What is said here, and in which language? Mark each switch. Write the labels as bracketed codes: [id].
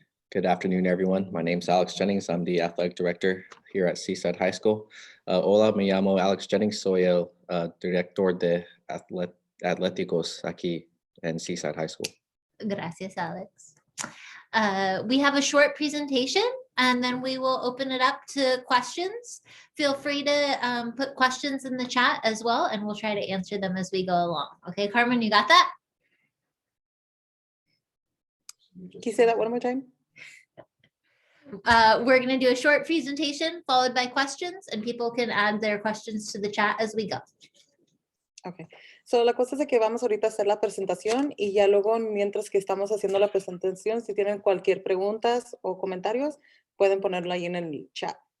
[en] Good afternoon, everyone. My name is Alex Jennings. I'm the athletic director here at Seaside High School. [es] Hola, me llamo Alex Jennings. Soy el director de atléticos aquí en Seaside High School. Gracias, Alex. [en] We have a short presentation and then we will open it up to questions. Feel free to put questions in the chat as well, and we'll try to answer them as we go along. Okay, Carmen, you got that? Can you say that one more time? We're going to do a short presentation followed by questions, and people can add their questions to the chat as we go. Okay. [es] So, la cosa es de que vamos ahorita a hacer la presentación y ya luego, mientras que estamos haciendo la presentación, si tienen cualquier preguntas o comentarios, pueden ponerlo ahí en el chat.